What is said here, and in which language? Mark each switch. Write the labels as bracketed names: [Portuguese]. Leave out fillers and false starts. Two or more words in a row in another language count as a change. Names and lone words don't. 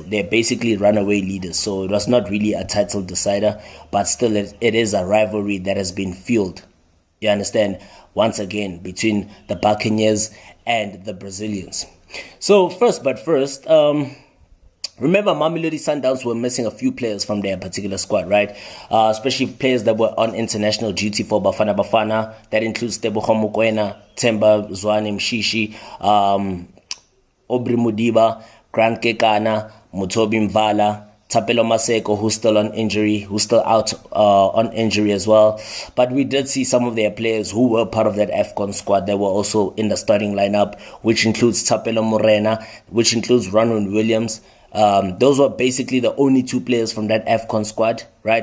[English] They're basically runaway leaders, so it was not really a title decider, but still it is a rivalry that has been fueled, you understand, once again between the Buccaneers and the Brazilians. So first, Remember, Mamelodi Sundowns were missing a few players from their particular squad, right? Especially players that were on international duty for Bafana Bafana. That includes Tebogo Mokoena, Themba Zwane Mshishi, Obri Mudiba, Grant Kekana, Mutobi Mvala, Tapelo Maseko, who's still on injury, who's still out on injury as well. But we did see some of their players who were part of that AFCON squad that were also in the starting lineup, which includes Tapelo Morena, which includes Ronwen Williams. Those were basically the only two players from that AFCON squad, right?